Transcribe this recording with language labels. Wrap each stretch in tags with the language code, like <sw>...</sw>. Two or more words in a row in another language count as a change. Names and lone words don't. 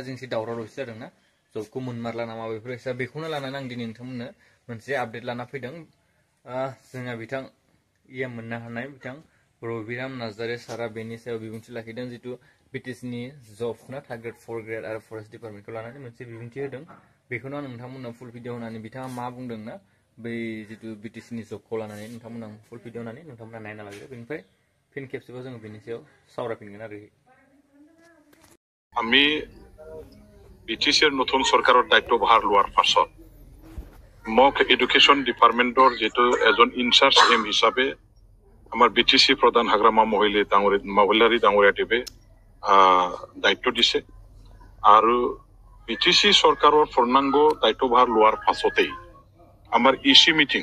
<brx>जेंसि दावराव दावसि जादोंना जबखौ मोनमारला नामा बेखौनो लानानै आं दिनै नोंथांमोननो मोनसे आपडेट लाना फैदों जोंहा बिथां इएम मोननो हानाय बिथां रबिराम नार्जारि सारा बेनि सायाव बिबुंथि लाखिदों जितु बिटिसिनि जब ना</brx> <en>third grade fourth grade</en> <brx>आरो</brx> <en>forest department</en> <brx>लानानै मोनसे बिबुंथि होदों बेखौनो आं नोंथांमोननो</brx> <en>full video</en> <brx>होनानै बिथाङा मा बुंदों ना बै जितु बिटिसिनि जबखौ लानानै नोंथांमोननो</brx> <en>full video</en> <brx>होनानै नोंथांमोना नायना लाग्रो बेनिफ्राय फिन खेबसेबाव जोङो बेनि सायाव सावरायफिनगोन आरो</brx> <as>আমি বিটিচিৰ নতুন চৰকাৰৰ দায়িত্ব ভাৰ লোৱাৰ পাছত মোক</as> <en>education department</en> <as>যেটো এজন</as> <en>in-charge EM</en> <as>হিচাপে আমাৰ বিটিচি প্ৰধান হাগ্ৰামা মহিলাৰী ডাঙৰীয়া দেৱে দায়িত্ব দিছে আৰু বিটিচি চৰকাৰৰ পূৰ্ণাংগ দায়িত্বভাৰ লোৱাৰ পাছতেই আমাৰ</as> <en>EC meeting</en>